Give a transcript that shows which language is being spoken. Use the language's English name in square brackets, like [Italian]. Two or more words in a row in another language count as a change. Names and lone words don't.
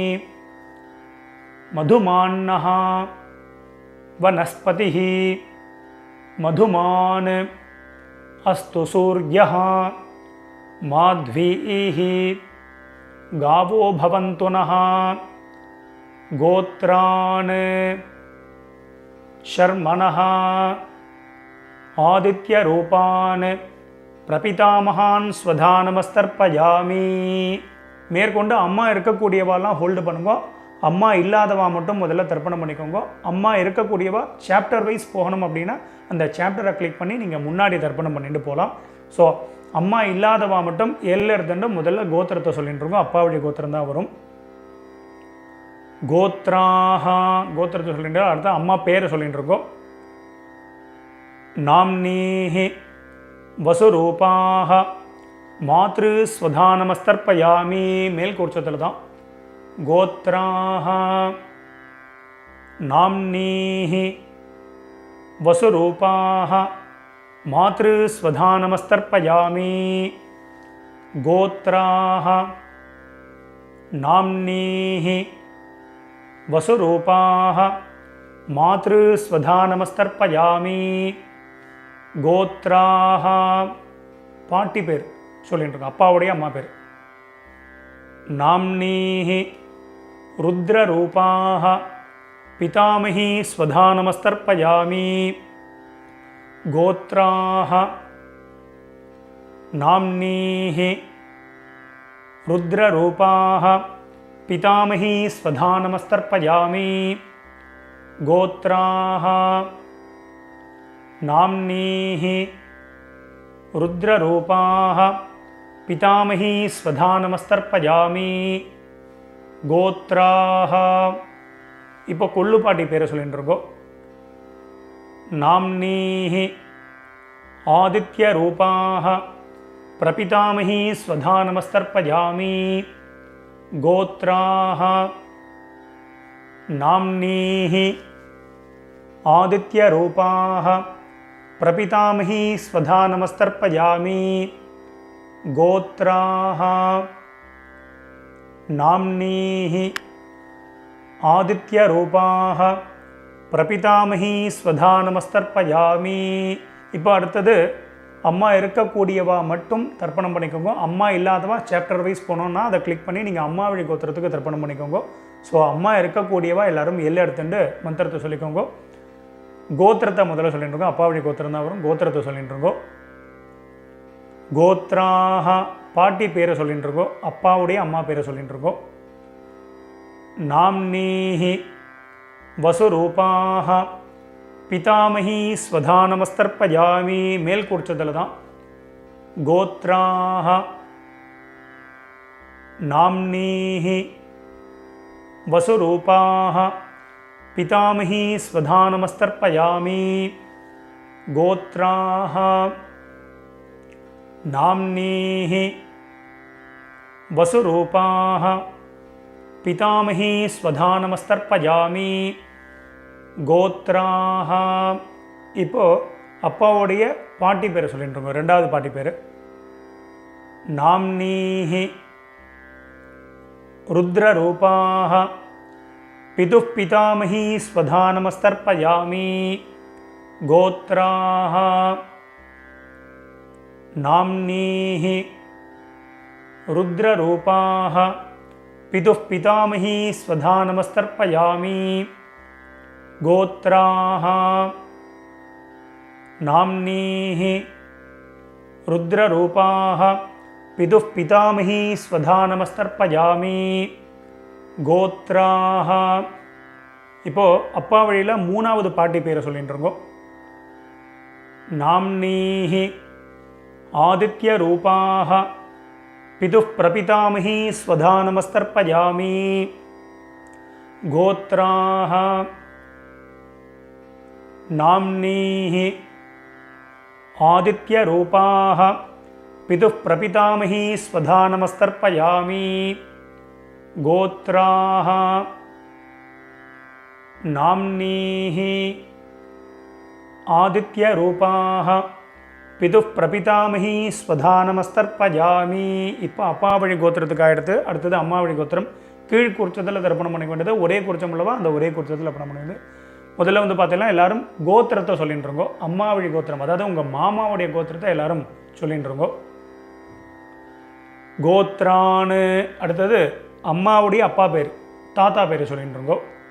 [Sanskrit] मधुमान्नः वनस्पतिः मधुमान् अस्तु सूर्यः माध्वीः गावो भवन्तु नः गोत्रान् शर्मणः आदित्यरूपान् प्रपितामहान् स्वधानमस्तर्पयामि. [Tamil] மேற்கொண்டு அம்மா இருக்கக்கூடியவாலாம் ஹோல்டு பண்ணுங்க, அம்மா இல்லாதவா மட்டும் முதல்ல தர்ப்பணம் பண்ணிக்கோங்க. அம்மா இருக்கக்கூடியவா [English] chapter wise [Tamil] போகணும் அப்படின்னா அந்த சாப்டரை கிளிக் பண்ணி நீங்கள் முன்னாடி தர்ப்பணம் பண்ணிட்டு போகலாம். ஸோ அம்மா இல்லாதவா மட்டும் எல்ல இருந்துட்டு முதல்ல கோத்திரத்தை சொல்லிட்டு இருக்கோம். அப்பாவுடைய கோத்திரம் தான் வரும். கோத்ராஹா கோத்திரத்தை சொல்லிட்டு அடுத்த அம்மா பேரை சொல்லிட்டு இருக்கோம். [Sanskrit] நாம்னீஹி वसुरूपाः मातृस्वधानमस्तर्पयामि. [Tamil] மேல் கோட்சத்தில் தான் [Sanskrit] गोत्राः नाम्नीः वसुरूपाः मातृस्वधानमस्तर्पयामि. गोत्राः नाम्नीः वसुरूपाः मातृस्वधानमस्तर्पयामि. [Tamil] கோத்ராஹ பாட்டி பேர் சொல்லிட்டு இருக்கோம், அப்பாவுடைய அம்மா பேர். [Sanskrit] नाम्नीः रुद्ररूपाः पितामही स्वधानमस्तर्पयामि. गोत्राः नाम्नीः रुद्ररूपाः पितामही स्वधा नमस्तर्पयामि गोत्राः नाम्नीः रुद्ररूपाः पितामही स्वधा नमस्तर्पयामि गोत्राः [Tamil] இப்போ கொள்ளுப்பாட்டி பேரை சொல்லிட்டு இருக்கோம். [Sanskrit] नाम्नीः आदित्यरूपाः प्रपितामही स्वधा नमस्तर्पयामि गोत्राः नाम्नीः आदित्यरूपाः प्रपितामही स्वधा नमस्तर्पयामि गोत्राः नाम्नीः आदित्यरूपाः प्रपितामही स्वधा नमस्तर्पयामि. [Tamil] இப்போ அடுத்தது அம்மா இருக்கக்கூடியவா மட்டும் தர்ப்பணம் பண்ணிக்கோங்க. அம்மா இல்லாதவா [English] chapter wise [Tamil] போனோன்னா அதை கிளிக் பண்ணி நீங்கள் அம்மா வழி கோத்திரத்துக்கு தர்ப்பணம் பண்ணிக்கோங்க. ஸோ அம்மா இருக்கக்கூடியவா எல்லாரும் எல்லை எடுத்துட்டு மந்திரத்தை சொல்லிக்கோங்க. கோத்திரத்தை முதல்ல சொல்லிட்டு இருக்கோம். அப்பா வழி கோத்திரம் தான் வரும். கோத்திரத்தை சொல்லிட்டு இருக்கோம். கோத்ராக பாட்டி பேரை சொல்லிட்டு இருக்கோம். அப்பாவுடைய அம்மா பேரை சொல்லிட்டு இருக்கோம். [Sanskrit] नाम्नीः वसुरूपाः पितामही स्वधा नमस्तर्पयामि [Tamil] மேல் குறிச்சதில் தான். [Sanskrit] கோத்ராः नाम्नीः वसुरूपाः पितामही स्वधा नमस्तर्पयामि गोत्राः नाम्नीः वसुरूपाः पितामही स्वधा नमस्तर्पयामि गोत्राः. [Tamil] இப்போ அப்பாவுடைய பாட்டி பேரை சொல்லிட்டு இருக்கோம். ரெண்டாவது பாட்டி பேர் [Sanskrit] नाम्नीः रुद्ररूपाः पितुः पितामही स्वधा नमस्तर्पयामि गोत्राः नाम्नीः रुद्ररूपाः पितुः पितामही स्वधा नमस्तर्पयामि गोत्राः नाम्नीः रुद्ररूपाः पितुः पितामही स्वधा नमस्तर्पयामि गोत्राः. [Tamil] இப்போ அப்பா வழியில் மூணாவது பாட்டி பேரை சொல்லிட்டு இருக்கோம். [Sanskrit] नाम्नीः आदित्यरूपाः पितुः प्रपितामही स्वधा नमस्तर्पयामि गोत्राः नाम्नीः आदित्यरूपाः पितुः प्रपितामही स्वधा नमस्तर्पयामि गोत्राः नाम्नीः आदित्यरूपाः पितुः प्रपितामही स्वधा नमस्तर्पयामि. [Tamil] இப்போ அப்பா வழி கோத்திரத்துக்கு ஆகிடுது. அடுத்தது அம்மா வழி கோத்திரம். கீழ் குறிச்சத்தில் தர்ப்பணம் பண்ணிக்க வேண்டியது. ஒரே குறிச்சம் உள்ளவா அந்த ஒரே குறிச்சத்தில் தர்ப்பணம் பண்ண வேண்டியது. முதல்ல வந்து பார்த்தீங்கன்னா எல்லாரும் கோத்திரத்தை சொல்லிட்டு இருக்கோம். அம்மா வழி கோத்திரம் அதாவது உங்கள் மாமாவுடைய கோத்திரத்தை எல்லாரும் சொல்லிட்டு இருக்கோம். கோத்ரான்னு அடுத்தது அம்மாவுடைய அப்பா பேர் தாத்தா பேர் சொல்லிட்டு இருக்கோம்.